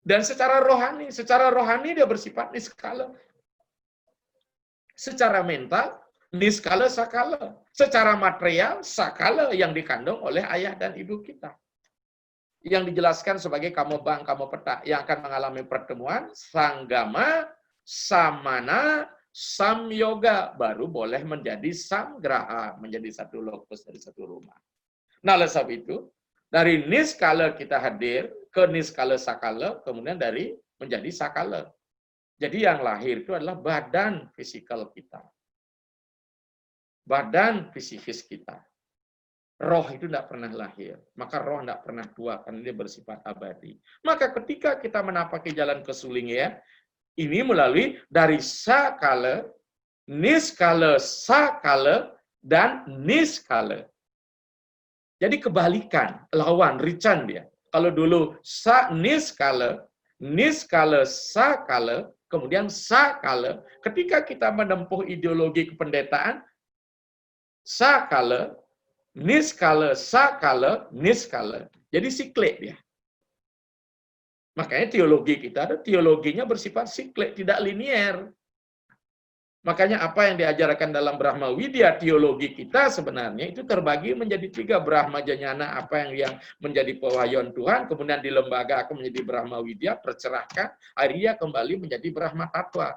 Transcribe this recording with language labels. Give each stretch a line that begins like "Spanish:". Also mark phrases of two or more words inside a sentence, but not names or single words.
Indonesian: Dan secara rohani dia bersifat niskala. Secara mental, niskala sakala. Secara material, sakala yang dikandung oleh ayah dan ibu kita. Yang dijelaskan sebagai kamobang, kamopeta, yang akan mengalami pertemuan,
Sanskrit: sanggama, samana, samyoga,
Indonesian: baru boleh menjadi samgraha, menjadi satu lokus dari satu rumah. Nah, oleh sebab itu, dari niskala kita hadir ke niskala sakala, kemudian dari menjadi sakala. Jadi yang lahir itu adalah badan fisikal kita. Badan fisikis kita. Roh itu tidak pernah lahir, maka roh tidak pernah tua karena dia bersifat abadi. Maka ketika kita menapaki jalan kesulingnya, ini melalui dari sakala, niskala, sakala, dan niskala. Jadi kebalikan, lawan, rican dia. Kalau dulu niskala, niskala, sakala, kemudian sakala, ketika kita menempuh ideologi kependetaan, sakala, niskala, sakala, niskala. Jadi siklik dia. Makanya teologi kita ada teologinya bersifat siklik, tidak linier. Makanya apa yang diajarkan dalam Brahma Widya, teologi kita sebenarnya itu terbagi menjadi 3. Brahma Janyana, apa yang menjadi pewahyuan Tuhan, kemudian di lembaga akan menjadi Brahma Widya, tercerahkan, akhirnya kembali menjadi Brahma Tatwa.